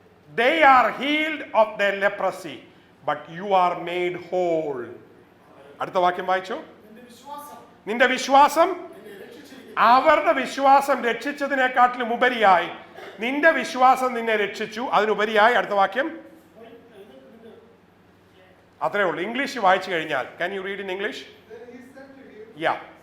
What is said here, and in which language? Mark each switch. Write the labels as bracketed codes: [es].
[en] They are healed of their leprosy, but you are made whole. [ml] അടുത്ത വാക്യം വായിച്ചു. നിന്റെ വിശ്വാസം, അവരുടെ വിശ്വാസം രക്ഷിച്ചതിനെക്കാട്ടിലും ഉപരിയായി നിന്റെ വിശ്വാസം നിന്നെ രക്ഷിച്ചു. അതിനുപരിയായി അടുത്ത വാക്യം അത്രേ ഉള്ളൂ. ഇംഗ്ലീഷ് വായിച്ചു കഴിഞ്ഞാൽ, [en] can you read in English? Yeah.